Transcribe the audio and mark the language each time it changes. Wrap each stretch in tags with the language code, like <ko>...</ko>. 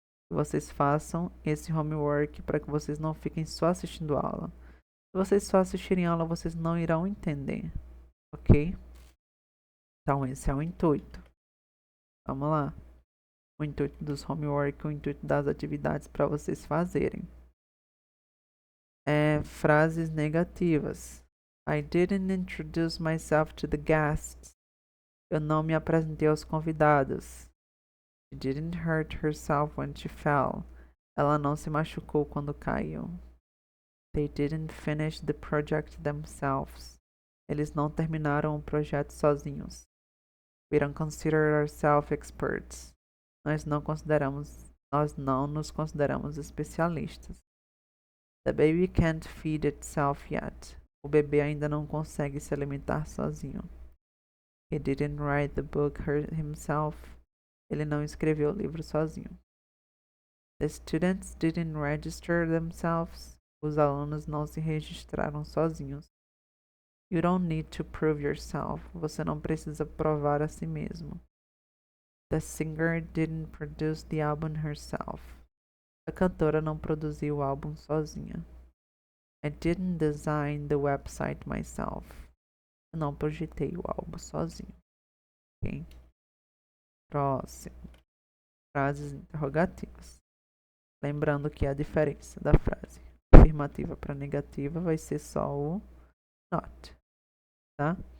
<pt>Que vocês façam esse homework para que vocês não fiquem só assistindo aula. Se vocês só assistirem aula, vocês não irão entender. Ok? Então esse é o intuito. Vamos lá. O intuito dos homework, o intuito das atividades para vocês fazerem. Frases negativas.</pt> <en>I didn't introduce myself to the guests.</en> <pt>Eu não me apresentei aos convidados.</pt> <en>She didn't hurt herself when she fell.</en> <pt>Ela não se machucou quando caiu.</pt> <en>They didn't finish the project themselves.</en> <pt>Eles não terminaram o projeto sozinhos.</pt> <en>We don't consider ourselves experts.</en> <pt>Nós não nos consideramos especialistas.</pt> <en>The baby can't feed itself yet.</en> <pt>O bebê ainda não consegue se alimentar sozinho.</pt> <en>He didn't write the book himself.</en> <pt>Ele não escreveu o livro sozinho.</pt> <en>The students didn't register themselves.</en> <pt>Os alunos não se registraram sozinhos.</pt> <en>You don't need to prove yourself.</en> <pt>Você não precisa provar a si mesmo.</pt> <en>The singer didn't produce the album herself.</en> <pt>A cantora não produziu o álbum sozinha.</pt> <en>I didn't design the website myself.</en> <pt>Eu não projetei o álbum sozinho. Ok? Próximo. Frases interrogativas. Lembrando que a diferença da frase afirmativa para negativa vai ser só o not, tá?</pt>